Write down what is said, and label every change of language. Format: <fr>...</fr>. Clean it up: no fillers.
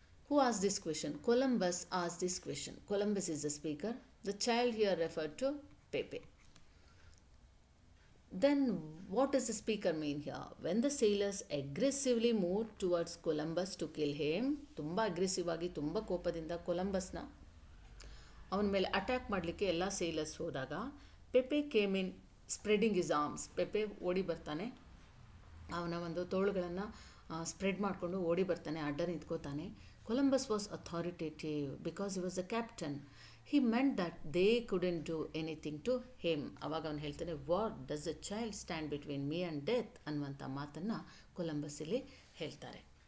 <en>Who asked this question? Columbus asked this question. Columbus is the speaker. The child here referred to Pepe. Then what does the speaker mean here? When the sailors aggressively moved towards Columbus to kill him,</en> <kn>ತುಂಬ aggressive ಆಗಿ ತುಂಬ ಕೋಪದಿಂದ ಕೊಲಂಬಸ್ನ ಅವನ ಮೇಲೆ attack ಮಾಡಲಿಕ್ಕೆ ಎಲ್ಲ sailors ಹೋದಾಗ,</kn> <en>Pepe came in spreading his arms.</en> <kn>ಪೆಪೆ ಓಡಿ ಬರ್ತಾನೆ, ಅವನ ಒಂದು ತೋಳುಗಳನ್ನು ಸ್ಪ್ರೆಡ್ ಮಾಡಿಕೊಂಡು ಓಡಿ ಬರ್ತಾನೆ, ಅಡ್ಡ ನಿಂತ್ಕೋತಾನೆ.</kn> <en>Columbus was authoritative because he was a captain. He meant that they couldn't do anything to him.</en> <kn>ಅವಾಗ ಅವನು ಹೇಳ್ತಾನೆ,</kn> <en>what does a child stand between me and death</en> <kn>ಅನ್ನುವಂಥ ಮಾತನ್ನು ಕೊಲಂಬಸ್ ಇಲ್ಲಿ ಹೇಳ್ತಾರೆ.</kn>